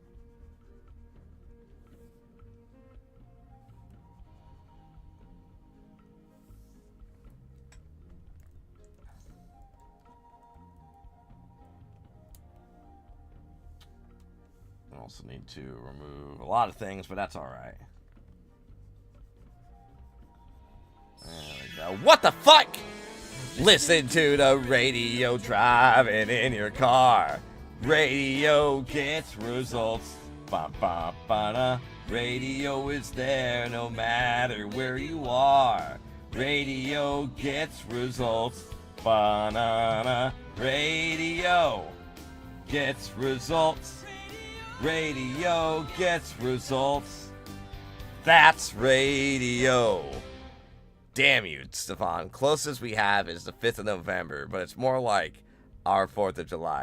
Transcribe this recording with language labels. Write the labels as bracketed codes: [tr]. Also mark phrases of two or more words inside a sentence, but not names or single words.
[en] Also need to remove a lot of things, but that's alright. There we go. What the fuck? Listen to the radio driving in your car. Radio gets results. Ba ba ba da. Radio is there no matter where you are. Radio gets results. Ba na na. Radio gets results. Radio gets results. That's radio. Damn you, Stefan. Closest we have is the 5th of November, but it's more like our 4th of July.